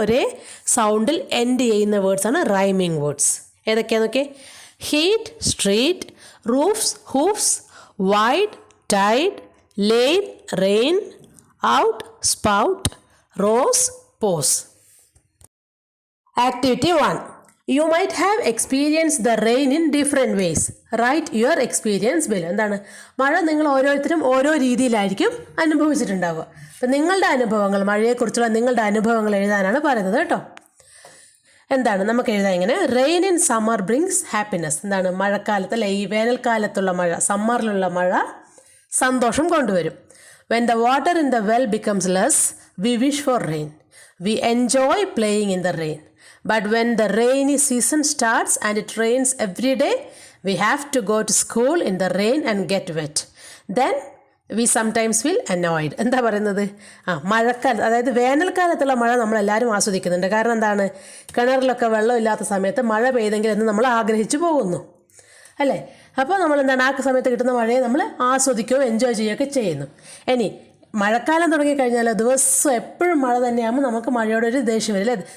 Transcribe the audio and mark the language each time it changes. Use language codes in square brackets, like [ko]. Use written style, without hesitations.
[ml] ഒരേ സൗണ്ടിൽ എൻഡ് ചെയ്യുന്ന വേർഡ്സാണ് rhyming words. ഏതൊക്കെയാണെന്നൊക്കെ? [en] Heat, street, roofs, hoofs, wide, tide, lane, rain, out, spout, rose, pose. Activity 1. You might have experienced the rain in different ways. Write your experience below. [ml] എന്താണ് മഴ നിങ്ങൾ ഓരോരുത്തരും ഓരോ രീതിയിലായിരിക്കും അനുഭവിച്ചിട്ടുണ്ടാവുക. അപ്പം നിങ്ങളുടെ അനുഭവങ്ങൾ, മഴയെക്കുറിച്ചുള്ള നിങ്ങളുടെ അനുഭവങ്ങൾ എഴുതാനാണ് പറയുന്നത് കേട്ടോ. എന്താണ് നമുക്ക് എഴുതാൻ ഇങ്ങനെ? [en] rain in summer brings happiness, [ml] എന്താണ് മഴക്കാലത്ത് അല്ലെ ഈ വേനൽക്കാലത്തുള്ള മഴ, സമ്മറിലുള്ള മഴ സന്തോഷം കൊണ്ടുവരും. [en] When the water in the well becomes less we wish for rain. We enjoy playing in the rain. But when the rainy season starts and it rains every day, we have to go to school in the rain and get wet. Then we sometimes feel annoyed. [ml] എന്താ പറയുന്നത്? മഴക്കാലത്ത്, അതായത് വേനൽക്കാലത്തുള്ള മഴ നമ്മളെല്ലാവരും ആസ്വദിക്കുന്നുണ്ട്. കാരണം എന്താണ്? കിണറിലൊക്കെ വെള്ളമില്ലാത്ത സമയത്ത് മഴ പെയ്തെങ്കിൽ എന്ന് നമ്മൾ ആഗ്രഹിച്ചു പോകുന്നു അല്ലേ. അപ്പോൾ നമ്മൾ എന്താണ് ആ സമയത്ത് കിട്ടുന്ന മഴയെ നമ്മൾ ആസ്വദിക്കുകയോ എൻജോയ് ചെയ്യുകയൊക്കെ ചെയ്യുന്നു. ഇനി മഴക്കാലം തുടങ്ങിക്കഴിഞ്ഞാൽ ദിവസം എപ്പോഴും മഴ തന്നെയാകുമ്പോൾ നമുക്ക് മഴയോടൊരു ദേഷ്യം വരും അല്ലേ.